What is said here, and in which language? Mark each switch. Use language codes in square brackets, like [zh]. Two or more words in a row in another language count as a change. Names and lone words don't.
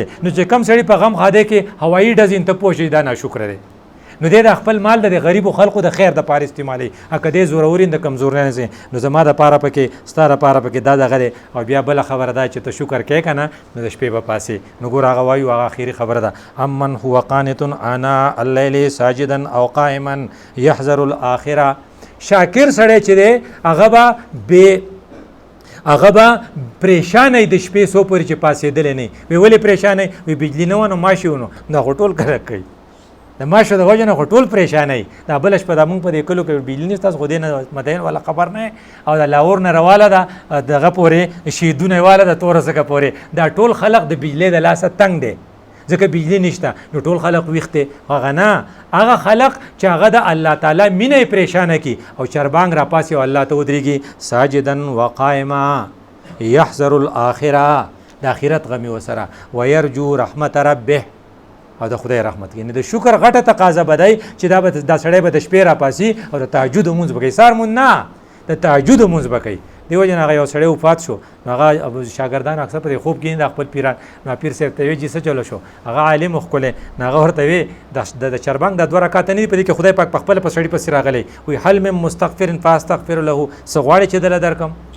[ps] نو چې کم سړي په غم خاده کې هوایي ډزې ته پوه شي دا ناشکره دی نو دی د خپل مال د غریبو خلکو د خیر دپاره استعمالوي. که دی زوروري د کمزورۍ نه نو زما دپاره پکې ستا دپاره پکې دا دغه دی. او بیا بله خبره ده چې ته شکر کوې که نه نو د شپې به پاسې نو ګوره هغه وایو هغه اخري خبره ده [ar] امن هو قانت آناء الليل ساجدا او قائما يحذر الاخره. [ps] شاکر سړی چې دی هغه به پریشانه د شپې څو پورې چې پاسېدلی نه وي. ولې پریشانه وي بجلي نه وه نو ماشي ونه دا خو ټول کلک کوي د ماشو د وجه نه خو ټول پریشانه وي. دا بله شپه دا مونږ په دې کلو کې بجلي نشته تاسو خو دې نه مدین والا خبر نه او د لاهور نه رواله ده دغه پورې شیدونه واله ده توره ځکه پورې دا ټول خلق د بجلۍ د لاسه تنګ دی ځکه بجلي نشته نو ټول خلق ویښ دی. هغه نه هغه خلق چې هغه د الله تعالی مینه یې پریشانه کي او چربانګ راپاسي او الله ته ودرېږي [ar] ساجدا وقائما يحذر الاخره [ps] د آخرت غمي ورسره [ar] ويرجو رحمت ربه [ps] او د خدای رحمت کې. د شکر غټه تقاضا بدای چې دا سړی به د شپې راپاسي او د تهجد لمونځ به کوي. سهار مونځ نه د تهجد لمونځ به کوي. دې وجې نه هغه یو سړی وفات شو نو هغه شاګردان اکثر په خوب کې د خپل پیران نو پیر صاحب ته وایي چې څه چلو شو هغه عالم ښکلی نو هغه ورته وایي د چربنګ دا 2 رکعاته نه دي په دې کې خدای پاک په خپله په سړي پسې راغلی وایي [ar] حل من مستغفر فاستغفر له [ps] څه غواړې چې دله درکم